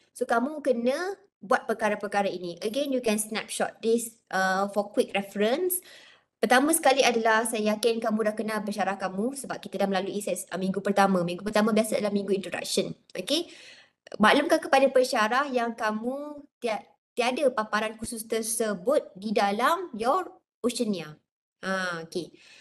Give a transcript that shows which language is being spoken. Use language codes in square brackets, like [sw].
[ms] So kamu kena buat perkara-perkara ini. [en] Again, you can snapshot this for quick reference. [ms] Pertama sekali adalah saya yakin kamu dah kenal pensyarah kamu sebab kita dah melalui minggu pertama. Minggu pertama biasa adalah minggu introduction. Okay. Maklumkan kepada pensyarah yang kamu tiada paparan khusus tersebut di dalam your Oceania. Okay.